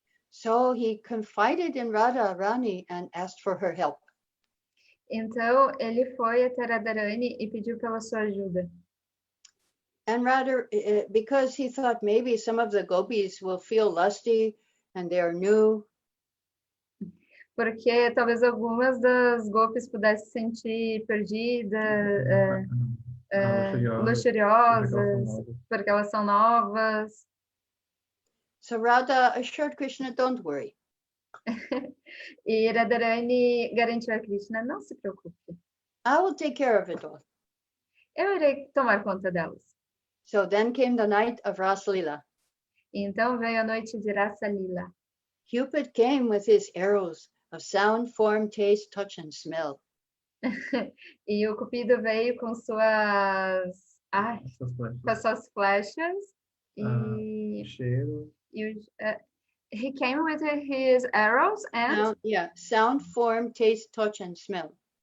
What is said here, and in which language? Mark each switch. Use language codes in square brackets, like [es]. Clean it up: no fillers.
[en] So he confided in Radharāṇī and asked for her help. [pt] Então ele foi até Radharāṇī e pediu pela sua ajuda. [en] And because he thought maybe some of the gopis will feel lusty and they are new. [pt] Porque talvez algumas das gopis pudessem se sentir perdidas, luxuriosas, porque elas são novas. [en] So Radha assured Krishna, don't worry. [pt] E Radharāṇī garantiu a Krishna, não se preocupe. [en] I will take care of it all. [pt] Eu irei tomar conta delas. [en] So then came the night of Rasa Lila. [pt] Então veio a noite de Rasa Lila. [en] Cupid came with his arrows of sound, form, taste, touch, and smell. [pt] E o Cupido veio com suas flechas e cheiro. [en] He came with his arrows and sound, form, taste, touch, and smell.